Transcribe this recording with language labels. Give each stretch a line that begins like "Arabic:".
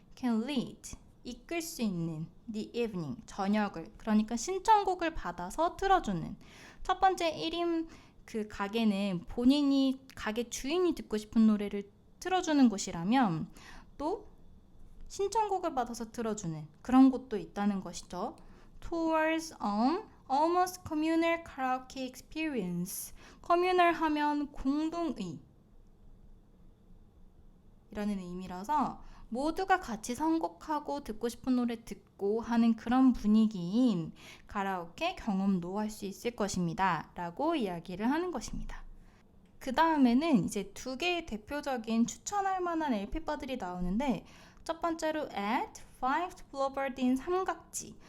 English: can lead
Korean: 이끌 수 있는
English: the evening
Korean: 저녁을 그러니까 신청곡을 받아서 틀어주는 첫 번째 1인 그 가게는 본인이 가게 주인이 듣고 싶은 노래를 틀어주는 곳이라면 또 신청곡을 받아서 틀어주는 그런 곳도 있다는 것이죠.
English: Towards almost communal karaoke experience.
Korean: communal 하면 공동의 이라는 의미라서 모두가 같이 선곡하고 듣고 싶은 노래 듣고 하는 그런 분위기인 가라오케 경험도 할 수 있을 것입니다. 라고 이야기를 하는 것입니다. 그 다음에는 이제 두 개의 대표적인 추천할 만한 LP바들이 나오는데 첫 번째로 at Vibed Bluebird 삼각지.